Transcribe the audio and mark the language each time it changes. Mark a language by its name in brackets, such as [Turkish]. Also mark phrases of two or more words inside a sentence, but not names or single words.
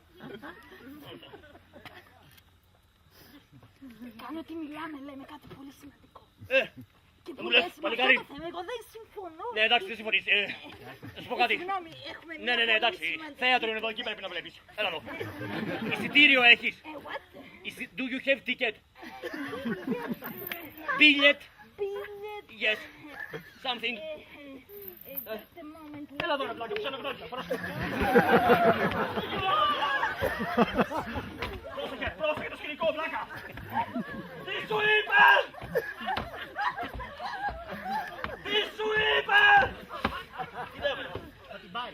[Greek] Κάνω ότι μιλάμε, λέμε κάτι πολύ σημαντικό. Και μου λες, παλικάρι. Εγώ δεν συμφωνώ. Ναι, εντάξει, δεν συμφωνείς. Θα σου πω κάτι. Συγγνώμη, έχουμε μια Ναι, πολύ εντάξει. σημαντική- Θέατρο είναι εδώ, εκεί πρέπει να βλέπεις. Έλα εδώ. Εισιτήριο έχεις. [English] What? Do you have ticket? Billet? Billet. Yes. Something. Just a moment. [Greek] Έλα εδώ, ρε πλάκα, ψάχνω γνώρισα. Πρόσεχε το σκηνικό, πλάκα. Τι σου είπε! Τι σου είπε! Θα την πάρει.